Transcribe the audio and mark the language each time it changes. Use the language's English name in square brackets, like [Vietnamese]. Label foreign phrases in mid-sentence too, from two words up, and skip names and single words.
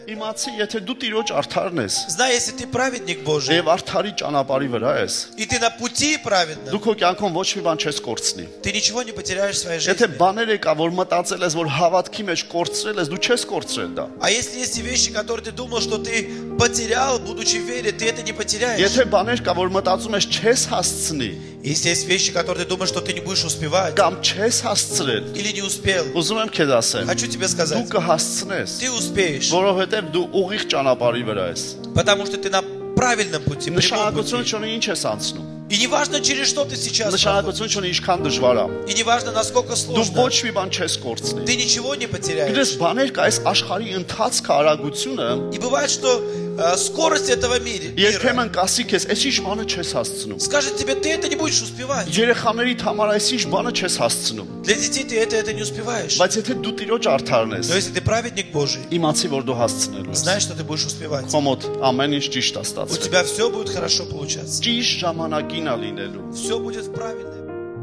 [Armenian] Իմացի, եթե դու Տիրոջ արդարն ես, [Russian] Знай, если ты праведник Божий, [Armenian] եւ արդարի ճանապարհի վրա ես, [Russian] и ты на пути праведном, [Armenian] դու քո կյանքում ոչ մի бан չես կորցնի։ [Russian] ты ничего не потеряешь в своей [Armenian] Եթե [Russian] жизни. [Armenian] բաներ եկա, որ մտածել ես, որ հավատքի մեջ կորցրել ես, дու չես կորցրել դա։ [Russian] А если есть и вещи, которые ты думал, что ты потерял, будучи в вере, ты это не потеряешь. [Armenian] Եթե բաներ կա, որ մտածում ես չես հասցնի, [Russian] Если есть вещи, которые ты думаешь, что ты не будешь успевать [Armenian] կամ չես հասցրել, [Russian] или не успел, [Armenian] ուզում եմ քեզ ասեմ, [Russian] хочу тебе [Armenian] դու [Russian] сказать, [Armenian] կհասցնես, [Russian] ты успеешь, [Armenian] որովհետեւ դու ուղիղ ճանապարհի վրա ես։ [Russian] потому что ты на правильном пути, прямом [Armenian] Նշանակություն [Russian] пути. [Armenian] չունի ինչ ես անցնում։ [Russian] И не важно, через что ты сейчас проходишь, [Armenian] Նշանակություն չունի ինչքան դժվար է։ [Russian] и не важно, насколько [Armenian] Դու [Russian] сложно, [Armenian] ոչ մի բան չես կորցնի։ [Russian] ты ничего не потеряешь. [Armenian] Գիտես, բաներ կա, այս աշխարհի ընթացքը արագությունը, [Russian] И бывает, что скорость этого мира [Armenian] երբեմն կասի քեզ, այս ինչ բանը չես հասցնում։ [Russian] скажет тебе, ты это не будешь успевать. [Armenian] Երեխաներիդ համար այս ինչ бանը չես հասցնում։ [Russian] Для детей ты это не успеваешь. [Armenian] Բայց եթե դու Տիրոջ արդարն ես, [Russian] Но если ты праведник Божий, [Armenian] իմացի, որ դու հասցնելու ես։ [Russian] знай, что ты будешь успевать. [Armenian] Քո մոտ ամեն ինչ ճիշտ է [Russian] У [Armenian] ստացվել։ [Russian] тебя все будет хорошо получаться. [Armenian] Ճիշտ ժամանակին է լինելու։ [Russian] Все будет в правильном.